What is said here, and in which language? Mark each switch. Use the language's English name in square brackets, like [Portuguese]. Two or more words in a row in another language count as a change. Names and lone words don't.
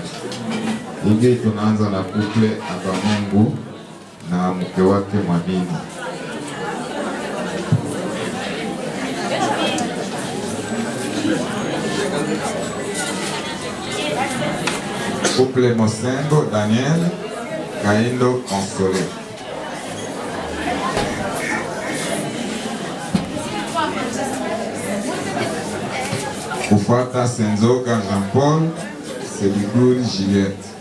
[Swahili] Hivi tunaanza na couple Abamungu na mke wake Mwamini. Couple Mosengo Daniel Kaindo Consolé. Kufuata Senzoga Jean-Paul Seliguri Juliette.